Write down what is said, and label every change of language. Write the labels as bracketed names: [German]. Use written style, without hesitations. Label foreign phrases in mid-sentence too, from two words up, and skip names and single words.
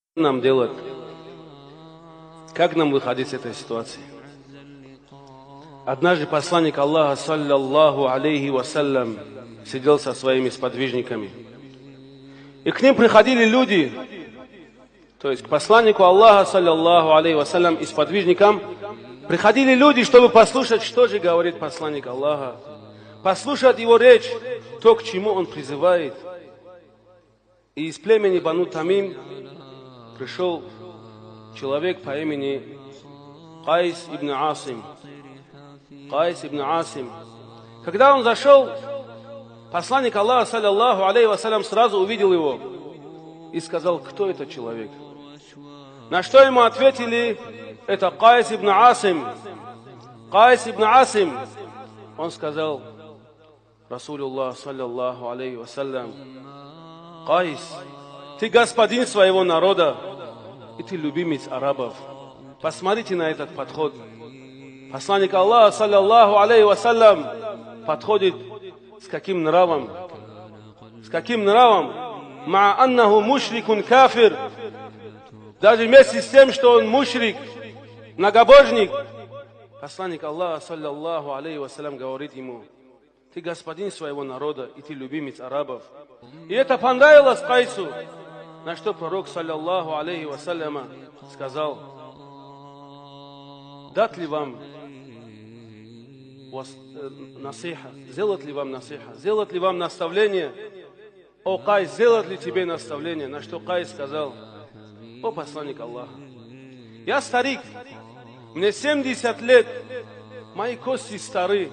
[Russian] нам делать? Как нам выходить из этой ситуации? Однажды посланник Аллаха, [Arabic] صلى الله عليه وسلم, [Russian] сидел со своими сподвижниками. И к ним приходили люди, то есть к посланнику Аллаха, [Arabic] صلى الله عليه وسلم, [Russian] и сподвижникам, приходили люди, чтобы послушать, что же говорит посланник Аллаха, послушать его речь, то, к чему он призывает. И из племени Бану Тамим пришел человек по имени Кайс ибн Асим. Кайс ибн Асим. Когда он зашел, посланник Аллаха, [Arabic] صلى الله عليه وسلم, [Russian] сразу увидел его и сказал: кто этот человек? На что ему ответили: это Кайс ибн Асим. Кайс ибн Асим. Он сказал: [Arabic] رسول الله، صلى الله عليه وسلم, [Russian] Кайс, ты господин своего народа, и ты любимец арабов. Посмотрите на этот подход. Посланник Аллаха, [Arabic] صلى الله عليه وسلم, [Russian] подходит с каким нравом? С каким нравом? [Arabic] مع أنه مشرك كافر. [Russian] Даже вместе с тем, что он мушрик, многобожник, посланник Аллаха, [Arabic] صلى الله عليه وسلم, [Russian] говорит ему: ты господин своего народа, и ты любимец арабов. И это понравилось Кайсу. На что пророк, [Arabic] صلى الله عليه وسلم, [Russian] сказал: дать ли вам насиха, сделать ли вам насиха, сделать ли вам наставление? О Кайс, сделать ли тебе наставление? На что Кайс сказал: о посланник Аллаха, я старик, мне 70 лет, мои кости стары.